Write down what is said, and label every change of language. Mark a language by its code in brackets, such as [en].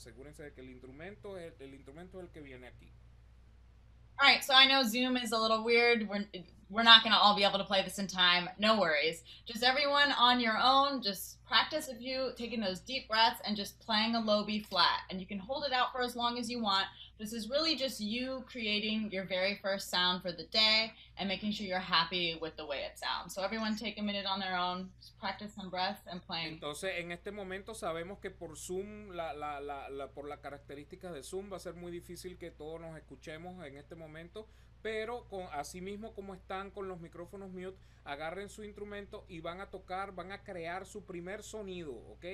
[es] Asegúrense de que el instrumento es el que viene aquí. [en] All right, so I know Zoom is a little weird. We're not going to all be able to play this in time. No worries. Just everyone on your own, just practice a few, taking those deep breaths and just playing a low B flat. And you can hold it out for as long as you want. This is really just you creating your very first sound for the day and making sure you're happy with the way it sounds. So everyone take a minute on their own, just practice some breaths and playing. [es] Entonces, en este momento sabemos que por Zoom, por las características de Zoom, va a ser muy difícil que todos nos escuchemos en este momento, pero así mismo como están con los micrófonos mute, agarren su instrumento y van a crear su primer sonido, ¿ok?